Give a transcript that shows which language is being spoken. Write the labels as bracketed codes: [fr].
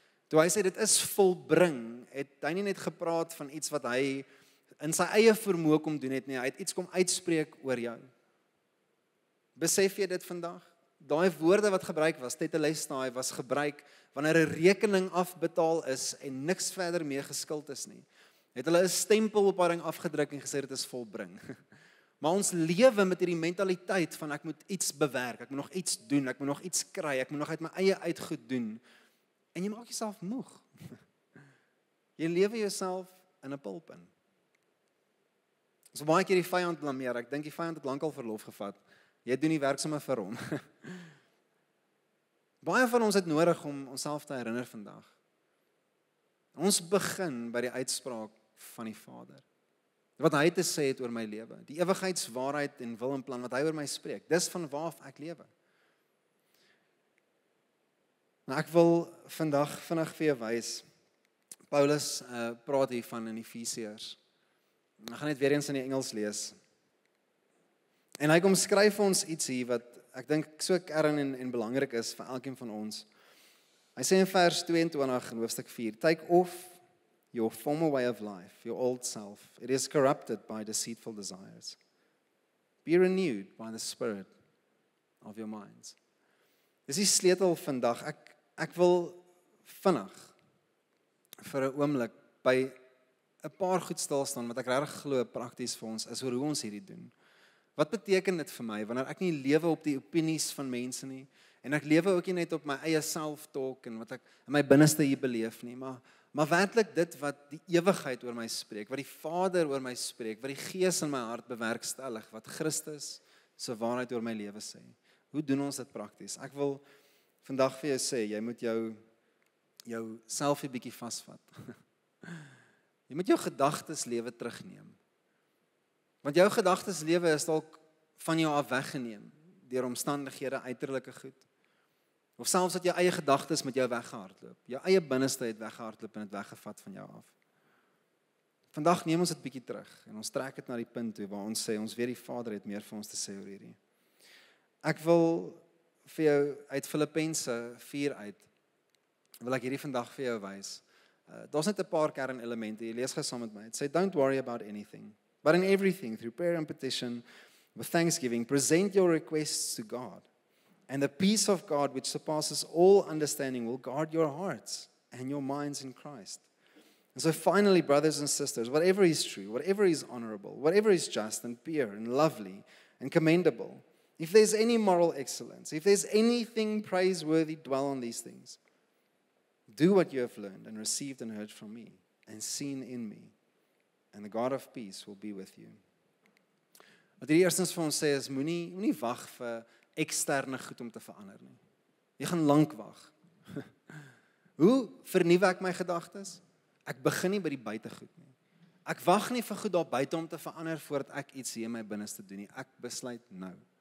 [af] Toe hy sê dit is volbring, het hy nie net gepraat van iets wat hy in sy eie vermoë kom doen het nie, hy het iets kom uitspreek oor jou. Besef jy dit vandag? Daai woorde wat gebruik was, tetelestai, was gebruik wanneer 'n rekening afbetaal is en niks verder mee geskuld is nie. Het hulle 'n stempel op daardie ding afgedruk en gesê dit is volbring. Maar ons lewe met hierdie mentaliteit van ek moet iets bewerk, ek moet nog iets doen, ek moet nog iets kry, ek moet nog uit my eie uitgoed doen. En jy maak jouself moeg. Jy lewe jouself in 'n pulp in. So baie keer die vyand blameer, ek dink die vyand het lankal verlof gevat. Jy doen die werk sommer vir hom. Baie van ons het nodig om onsself te herinner vandag. Ons begin by die uitspraak van die Vader. Wat hy te sê het oor my lewe, die ewigheidswaarheid en wil en plan wat hy oor my spreek. Dis van waar ek lewe. Nou ek wil vandag vinnig vir jou wys. Paulus praat hiervan in Efesiërs. Ek gaan net weer eens in die Engels lees. En hy kom skryf vir ons iets hier wat ek dink so kern en belangrik is vir elkeen van ons. Hy sê in vers 22 in hoofstuk 4, [en] take off your former way of life, your old self. It is corrupted by deceitful desires. Be renewed by the spirit of your minds. [af] Dis die sleutel vandag. Ek wil vinnig vir 'n oomblik by 'n paar goed stil staan wat ek regtig glo prakties vir ons is oor hoe ons hierdie doen. Wat beteken dit vir my wanneer ek nie lewe op die opinies van mense nie en ek lewe ook nie net op my eie self-talk en wat ek in my binneste hier beleef nie, maar werklik dit wat die ewigheid oor my spreek, wat die Vader oor my spreek, wat die Gees in my hart bewerkstellig, wat Christus se waarheid oor my lewe sê. Hoe doen ons dit prakties? Ek wil vandag vir jou sê, jy moet jou self 'n bietjie vasvat. Jy moet jou gedagtes lewe terugneem. Want jou gedagtes lewe is dalk van jou af weggeneem deur omstandighede, uiterlike goed. Of selfs dat jou eie gedagtes met jou weggehardloop. Jou eie binneste het weggehardloop en het weggevat van jou af. Vandag neem ons dit bietjie terug en ons trek dit na die punt toe waar ons sê ons weet die Vader het meer vir ons te sê oor hierdie. Ek wil vir jou uit Filippense 4 uit wil ek hierdie vandag vir jou wys. Daar's net 'n paar kernelemente. Jy lees gou saam met my. Dit sê [en] don't worry about anything. But in everything, through prayer and petition, with thanksgiving, present your requests to God. And the peace of God, which surpasses all understanding, will guard your hearts and your minds in Christ. And so finally, brothers and sisters, whatever is true, whatever is honorable, whatever is just and pure and lovely and commendable, if there's any moral excellence, if there's anything praiseworthy, dwell on these things. Do what you have learned and received and heard from me and seen in me. And the God of peace will be with you. [af] Wat hierdie eerstens vir ons sê is, moenie wag vir eksterne goed om te verander nie. Jy gaan lank wag. Hoe vernuwe ek my gedagtes? Ek begin nie by die buitegoed nie. Ek wag nie vir goed daar buite om te verander voordat ek iets hier in my binneste doen nie. Ek besluit nou.